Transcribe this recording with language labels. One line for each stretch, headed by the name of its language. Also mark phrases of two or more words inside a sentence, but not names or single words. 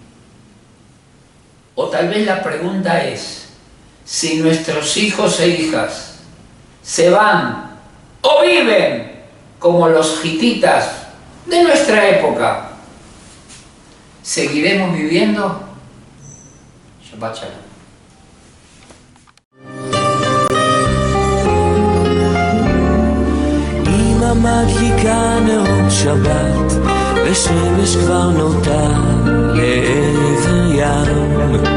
Spanish: O tal vez la pregunta es, si nuestros hijos e hijas se van o viven como los hititas de nuestra época, ¿seguiremos viviendo?
Hebrew: שבת שלום. אמא מדליקה נרות שבת, ושמש כבר נוטה לעבר ים.